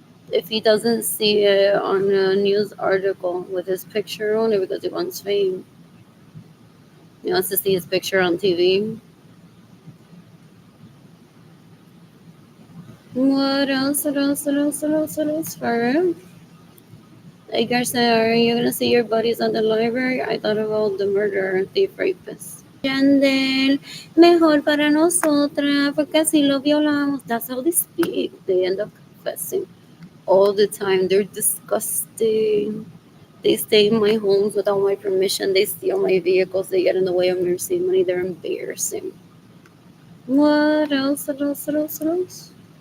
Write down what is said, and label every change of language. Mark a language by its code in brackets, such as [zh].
[en] If he doesn't see it on a news article with his picture on it because he wants fame, he wants to see his picture on TV. What else? What else? What else? What else? What else? For him? Edgar said, are you gonna see your buddies at the library? I thought about the murderer, thief, rapist. [es] Yandel, mejor para nosotras, porque así lo violamos. [en] That's how they speak. They end up confessing all the time. They're disgusting. They stay in my homes without my permission. They steal my vehicles. They get in the way of nursing money. They're embarrassing. What else? What else? What else? What else?